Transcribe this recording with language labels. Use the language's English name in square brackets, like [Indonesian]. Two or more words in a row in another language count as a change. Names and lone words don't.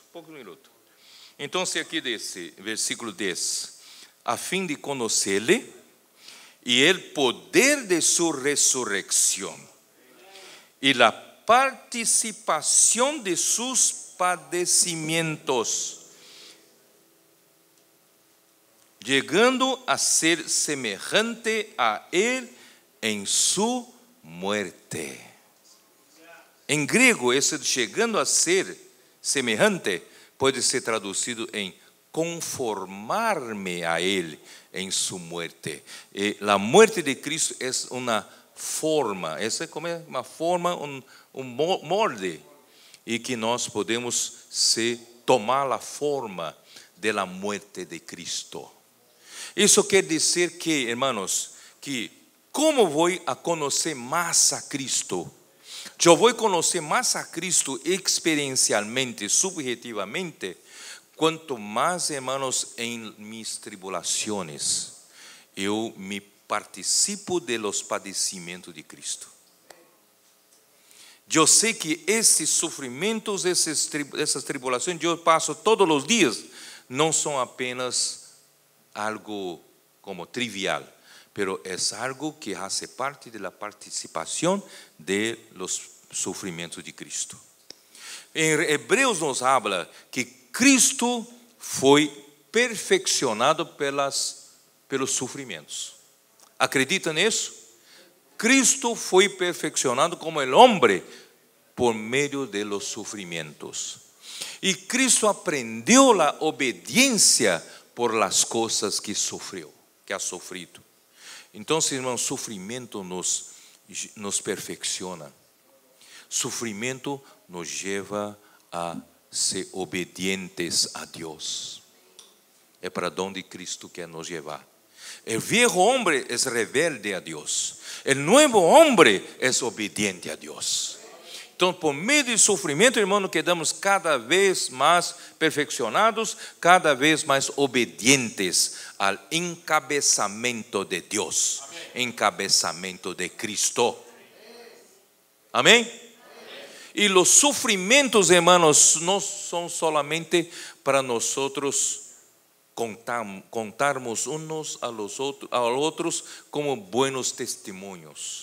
[Spanish] Entonces aquí dice, versículo 10, a fin de conocerle y el poder de su resurrección y la participación de sus padecimientos, llegando a ser semejante a él en su muerte. En griego, ese llegando a ser semejante puede ser traducido en conformarme a él en su muerte. La muerte de Cristo es una forma, [Portuguese] essa é como uma forma, molde, e que nós podemos tomar a forma da muerte de Cristo. Isso quer dizer que, hermanos, que como vou a conhecer mais a Cristo? Eu vou conhecer mais a Cristo experiencialmente, subjetivamente, quanto mais, hermanos, em mis tribulações eu me participo de los padecimentos de Cristo. Eu sei que esses sofrimentos, essas tribulações que eu passo todos os dias, não são apenas algo como trivial, [Spanish] pero es algo que hace parte de la participación de los sufrimientos de Cristo. En Hebreos nos habla que Cristo [Portuguese] foi perfeccionado pelos sofrimentos. ¿Acreditan nisso? [Spanish] Cristo [Portuguese] foi perfeccionado [Spanish] como el hombre por medio de los sufrimientos. Y Cristo aprendió la obediencia por las cosas que sufrió, que ha sufrido. Entonces, hermanos, sufrimiento nos perfecciona. Sufrimiento nos lleva a ser obedientes a Dios. [Portuguese] É para onde Cristo quer nos levar. [Spanish] El viejo hombre es rebelde a Dios. El nuevo hombre es obediente a Dios. [Portuguese] Então, por meio do sofrimento, irmão, quedamos cada vez mais perfeccionados, cada vez mais obedientes ao encabeçamento de Deus, encabeçamento de Cristo. Amém? E os sofrimentos, irmãos, não são solamente para nós contarmos uns a outros como buenos testemunhos.